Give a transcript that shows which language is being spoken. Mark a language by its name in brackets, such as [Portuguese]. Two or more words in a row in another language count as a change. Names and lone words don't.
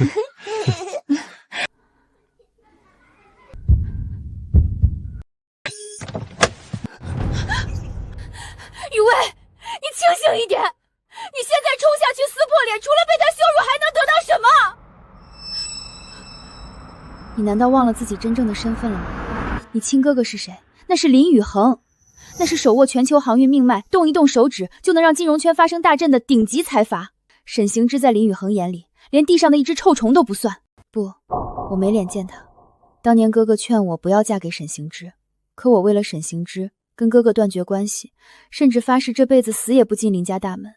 [Chinese] 雨薇，你清醒一点！你现在冲下去撕破臉，除了被他羞辱，還能得到什麼？你難道忘了自己真正的身份了嗎？你親哥哥是誰？那是林宇恆，那是手握全球航運命脈，動一動手指就能讓金融圈發生大震的頂級財閥。沈行之在林宇恆眼裡，連地上的一隻臭蟲都不算。不，我沒臉見他。當年哥哥勸我不要嫁給沈行之，可我為了沈行之，跟哥哥斷絕關係，甚至發誓這輩子死也不進林家大門。